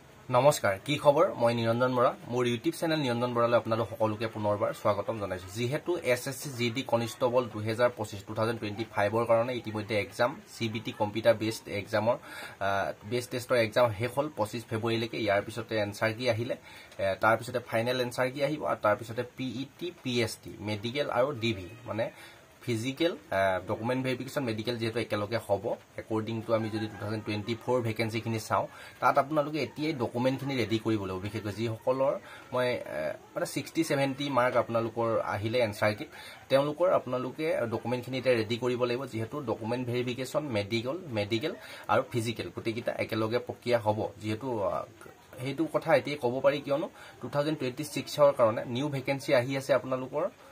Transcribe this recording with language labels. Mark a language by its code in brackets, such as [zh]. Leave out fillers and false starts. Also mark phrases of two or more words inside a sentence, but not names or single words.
[as] নমস্কাৰ কি খবৰ মই নিৰঞ্জন বৰা মোৰ [en] YouTube channel [as] নিৰঞ্জন বৰালৈ আপোনালোক সকলোকে পুনৰবাৰ স্বাগতম জনাইছো যেহেতু এসএসসি জিডি কনষ্টেবল 2025 ৰ কাৰণে ইতিমধ্যে [en] exam CBT computer based exam base test [as] এক্সাম শেষ হল 25 ফেব্ৰুৱাৰীলৈকে ইয়াৰ পিছতে [en] answer key [as] আহিলে তাৰ পিছতে [en] final answer key [as] আহিব আৰু তাৰ পিছতে [en] PET PST medical [as] আৰু ডিভি মানে [en] Physical document verification medical [as] যেহেতু একেলগে হ'ব [en] according to [as] আমি যদি 2024 ভ্যাকেন্সি খিনি চাও তাত আপোনালোকে এতিয়াই ডকুমেন্ট খিনি ৰেডি কৰিব লাগিব বিশেষকৈ যি সকলৰ মই মানে 60 70 মাৰ্ক আপোনালোকৰ আহিলে [en] answer key [as] তেওঁলোকৰ আপোনালোকে ডকুমেন্ট খিনি এটা ৰেডি কৰিব লাগিব যেহেতু [en] document verification medical [as] আৰু ফিজিক্যাল গোটেইটা একেলগে প্ৰক্ৰিয়া হ'ব যেহেতু হেতু কথা এতিয়াই ক'ব পাৰি কিয়নো 2026 ৰ কাৰণে [en] new vacancy [as] আহি আছে আপোনালোকৰ